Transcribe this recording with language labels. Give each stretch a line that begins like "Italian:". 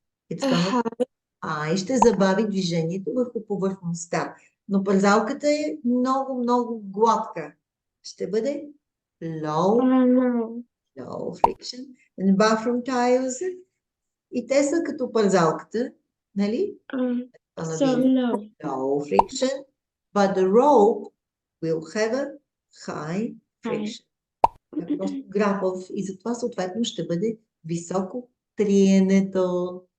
English: It's gonna be
Bulgarian: ще забави движението върху повърхността. Но пързалката е много, много гладка. Ще бъде
English: low friction. And bathroom tiles,
Bulgarian: и те са като пързалката, нали?
English: So low friction, but the rope will have a high friction.
Bulgarian: Е просто грапав и затова съответно ще бъде високо триенето.